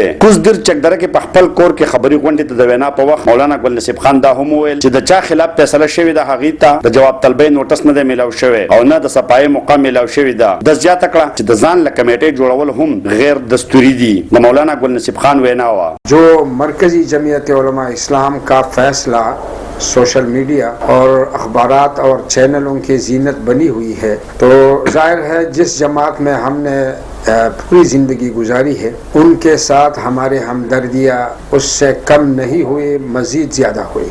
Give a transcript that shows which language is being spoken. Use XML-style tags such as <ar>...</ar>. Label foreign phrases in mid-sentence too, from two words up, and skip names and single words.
<ps>کوز در چکدره کې په خپل کور کې خبري غونډې ته د وینا په وخت مولانا نصیب خان دا هم ویل چې د چا خلاف فیصله شوی ده هغې ته د جواب طلبۍ نوټس نه د میلاو شوی او نه د صفائی مقام میلاو شوی ده. د زیاته کړه چې د ځان له کمیټې جوړول هم غیر دستوری دی. د مولانا نصیب خان وینا وا</ps> <ur>جو مرکزی جمعیت علماء اسلام کا فیصلہ سوشل میڈیا اور اخبارات اور چینلوں کی زینت بنی ہوئی ہے، تو ظاہر ہے جس جماعت میں ہم نے پوری زندگی گزاری ہے ان کے ساتھ ہمارے ہمدردیاں اس سے کم نہیں ہوئی، مزید زیادہ ہوئی.</ur>